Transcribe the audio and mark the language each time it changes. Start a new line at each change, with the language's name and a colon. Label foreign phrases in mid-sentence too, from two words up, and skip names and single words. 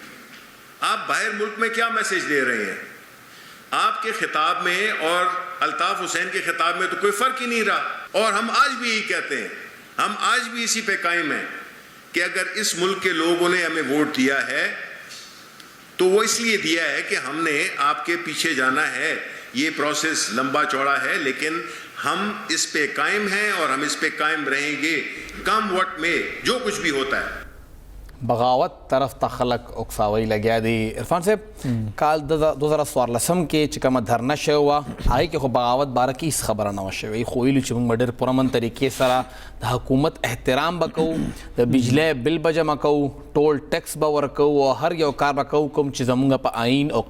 Urdu: آپ باہر ملک میں کیا میسج دے رہے ہیں آپ کے خطاب میں اور الطاف حسین کے خطاب میں تو کوئی فرق ہی نہیں رہا اور ہم آج بھی یہی کہتے ہیں ہم آج بھی اسی پہ قائم ہیں کہ اگر اس ملک کے لوگوں نے ہمیں ووٹ دیا ہے تو وہ اس لیے دیا ہے کہ ہم نے آپ کے پیچھے جانا ہے یہ پروسیس لمبا چوڑا ہے لیکن ہم اس پہ قائم ہیں اور ہم اس پہ قائم رہیں گے کم وقت میں جو کچھ بھی ہوتا ہے
Pashto: بغاوت طرف ته خلک اکساوی لګیا دي عرفان صاحب کال 2014 کې چې کومه دھرنا شوی وه هغې کې خو بغاوت باره کې هېڅ خبره نه وه شوې خو ویلو چې موږ ډېر پرامن طریقې سره د حکومت احترام به کوو د بجلی بل به جمع کوو ټول ټیکس به ورکوو او هر یو کار به کوو کوم چې زموږ په آئین او